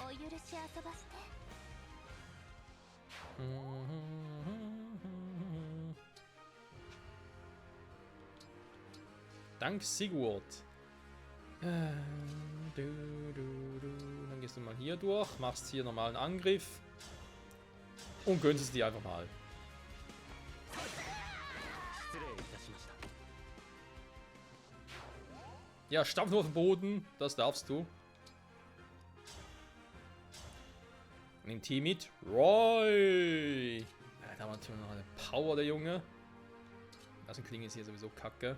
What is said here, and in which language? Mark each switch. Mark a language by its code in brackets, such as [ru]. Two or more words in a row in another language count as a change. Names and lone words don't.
[ja] し遊ばせて。 [de] Dank Sigurd. Dann gehst du mal hier durch, machst hier normalen Angriff und gönnst es dir einfach mal. [ja] 失礼いたしました。 [de] Ja, stampf nur auf den Boden, das darfst du. Nimm Team mit Roy. Ja, da haben wir natürlich noch eine Power, der Junge. Also Klinge ist hier sowieso kacke.